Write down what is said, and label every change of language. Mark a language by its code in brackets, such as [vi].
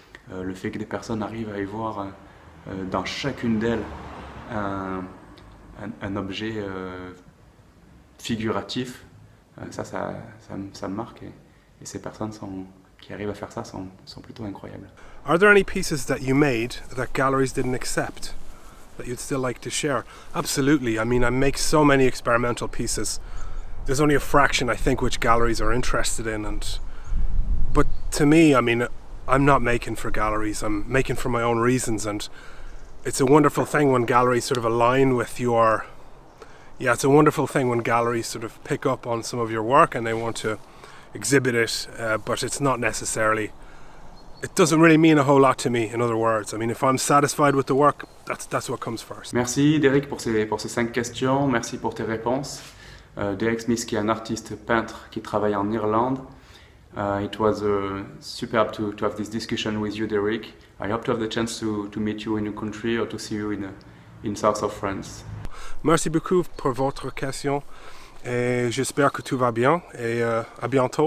[fr] Le fait que des personnes arrivent à y voir dans chacune d'elles un objet figuratif, ça me marque, et ces personnes qui arrivent à faire ça sont plutôt incroyables. [en] Are there any pieces that you made that galleries didn't accept that you'd still like to share? Absolutely. I mean, I make so many experimental pieces. There's only a fraction, I think, which galleries are interested in. But to me, I mean, I'm not making for galleries. I'm making for my own reasons. And it's a wonderful thing when galleries sort of align with your... Yeah, it's a wonderful thing when galleries sort of pick up on some of your work and they want to exhibit it, but it's not necessarily... It doesn't really mean a whole lot to me, in other words. I mean, if I'm satisfied with the work, that's what comes first. [fr] Merci Derek pour ces 5 questions, merci pour tes réponses. Derek Smith, qui est un artiste peintre qui travaille en Irlande. [en] It was superb to have this discussion with you, Derek. I hope to have the chance to meet you in your country or to see you in south of France. [fr] Merci beaucoup pour votre question et j'espère que tout va bien et à bientôt.